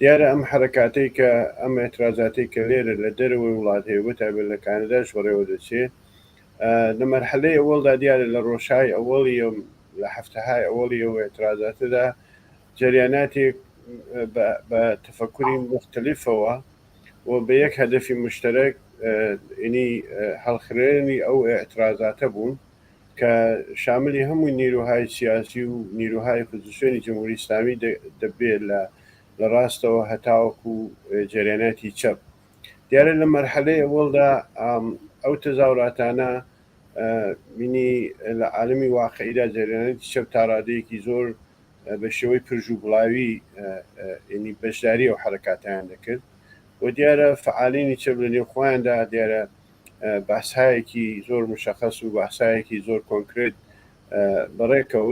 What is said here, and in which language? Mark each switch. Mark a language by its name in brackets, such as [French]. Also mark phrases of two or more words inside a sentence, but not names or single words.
[Central Kurdish] دیارە ئەم حرکاتەی کە ئەم ئێترازاتی کە لێرە لە دەرەوەی وڵات هەیە بەتابێت لە کانەداش بەڕێوە دەچێت لە مەرحلەی ئەوەڵدا دیارە لە ڕۆژهای ئەوەڵی لە هەفتەهای ئەوەڵی ئەو ئێترازاتەدا جریاناتێک بە تفەکوری مختلفەوە و بە یەک هەدەفی مشترک ینی هەڵخرێنی ئەو ئێترازاتە بوون کە شاملی هەمووی نیروهای سیاسی و نیروهای خودشێنی جمهوری ئیسلامی دەبێت لە ڕاستەوە هەتاوەکو جریاناتی چەپ دیارە لە مەرحلەی ئەوەڵدا ئەو تەزاوراتانە بینی لە عالمی واقعیدا جریاناتی چەپ تا ڕادەیەکی زۆر بە شێوەی پرژ و بڵاوی ینی بەشداری ئەو حرکاتیان دەکرد و دیارە فعالینی چەپ لە نێوخۆیاندا دیارە باسایەکی زۆر مشخص و باسایەکی زۆر کۆنکرێت بەڕێکەوت